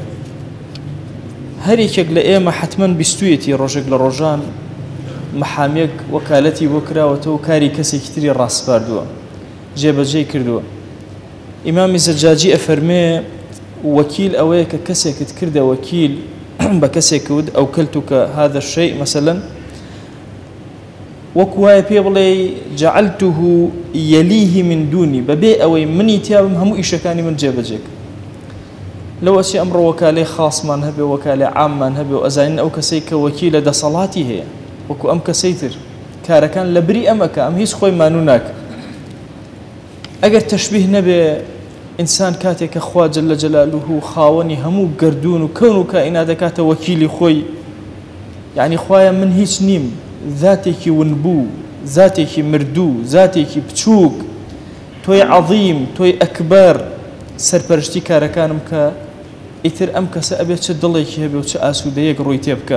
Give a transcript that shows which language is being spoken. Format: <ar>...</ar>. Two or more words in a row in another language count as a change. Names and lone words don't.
<ckb>هەر یەکێک لە ئێمە حتمەن بیستوویەتی ڕۆژێک لە ڕۆژان مەحامێک وەکالەتی بۆ کراوەتەوە و کاری کەسێکی تری ڕاستپاردووە، جێبەجێی کردووە. ئیمامی زەجاجی ئەفەرمێ وەکیل ئەوەیە کە کەسێکت کردە وەکیل بە کەسێکوت ئەو کەلتوکە</ckb> <ar>هذا الشيء مثلا،</ar> <ckb>وەکو وایە پێ بڵێ</ckb> <ar>جعلته يليه من دوني،</ar> <ckb>بەبێ ئەوەی منی تیاوم هەموو ئیشەکانی من جێبەجێک. لەوەچی ئەمڕۆ وەکالەی خاصمان هەبێ، وەکالەی عاممان هەبێ و ئەزانین ئەو کەسەی کە وەکیلە دەسەڵاتی هەیە وەکو ئەم کەسەی تر کارەکان لە بری ئەمەکە، ئەم هیچ خۆی مانوو ناکە. ئەگەر تەشبیه نەبێ ئینسان کاتێک کە خوا</ckb> <ar>جەلە جەلالوه</ar> <ckb>خاوەنی هەموو گردون و کەون و کائینات دەکاتە وەکیلی خۆی، یعنی خوایە من هیچ نیم، ذاتێکی ونبوو، ذاتێکی مردوو، ذاتێکی بچووک، تۆی عەظیم، تۆی ئەکبەر، سەرپەرشتی کارەکانم کە ئیتر ئەم کەسە ئەبێت چه دڵێکی هەبێ و چه ئاسوودەیەک ڕووی تێ بکە.</ckb>